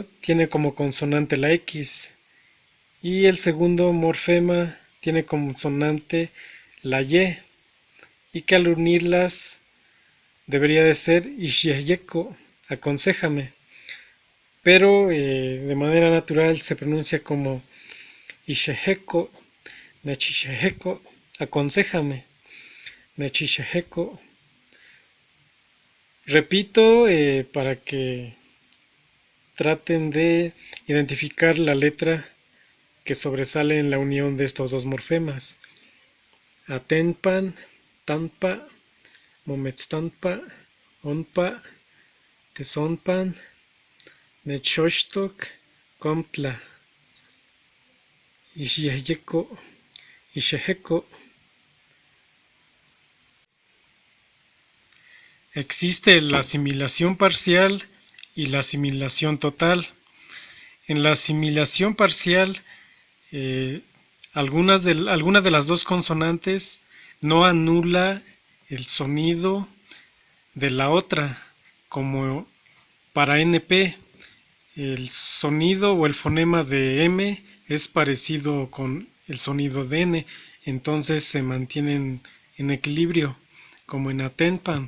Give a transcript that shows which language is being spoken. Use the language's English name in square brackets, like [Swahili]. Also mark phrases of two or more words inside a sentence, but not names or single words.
[Spanish] tiene como consonante la X y el segundo morfema tiene como consonante la y que al unirlas debería de ser Ishyeko, aconséjame, pero de manera natural se pronuncia como Isheheko, Nachisheheko, aconséjame, Nachisheheko. Repito, para que traten de identificar la letra que sobresale en la unión de estos dos morfemas. [Nahuatl languages] Atenpan, tanpa, mometstanpa, onpa, tesonpan, nechostok, comtla, isheheko, isheheko. [Spanish] Existe la asimilación parcial y la asimilación total. En la asimilación parcial, algunas de las dos consonantes no anula el sonido de la otra, como para NP, el sonido o el fonema de M es parecido con el sonido de N, entonces se mantienen en equilibrio, como en Atenpan.